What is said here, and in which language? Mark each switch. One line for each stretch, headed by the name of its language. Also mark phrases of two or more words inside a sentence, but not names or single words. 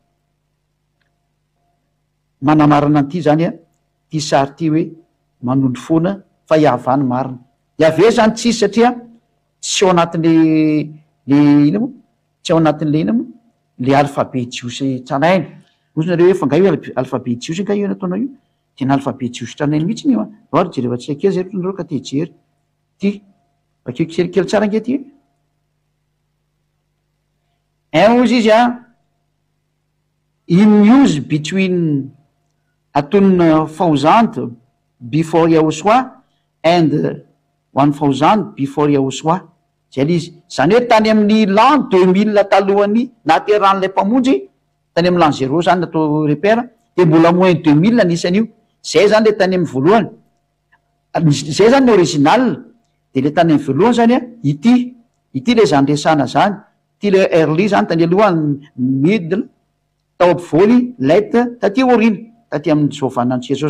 Malagasy: manamarina an'ity zany ty sary ty hoe manondro foana fa iavany marina iave zany tsisy satria tsy ao anatin'le ina moa tsy ao anatin'le ina moa le alphabet jiosy tsaraina ozy nareo hoe fanga io alphabet jiosy ka io nataonao io tena alphabet jiosy tranainy mihitsy io a ry jerefa tsy akeo zay nareo ka te hijery ty bakeo kelikely tsara ange ty ozy izy
English: in use between atone 1000 before Yahushua
Malagasy: and 1000 before Yahushua zay le izy zany hoe tany amin'ny l'an 2000 talohany nateran'lay mpamonjy tany amin'ny l'an 0 zany natao
French: repère de
Malagasy: mbola moins 2000 anisan'io zay zany le tany amin'ny voalohany zay zany ny original de le tany amin'ny voalohany zany ity le zany resana zany ty le early zany tany aloha middle tao ampovoany late taty orina taty amin'ny jovanantsika zao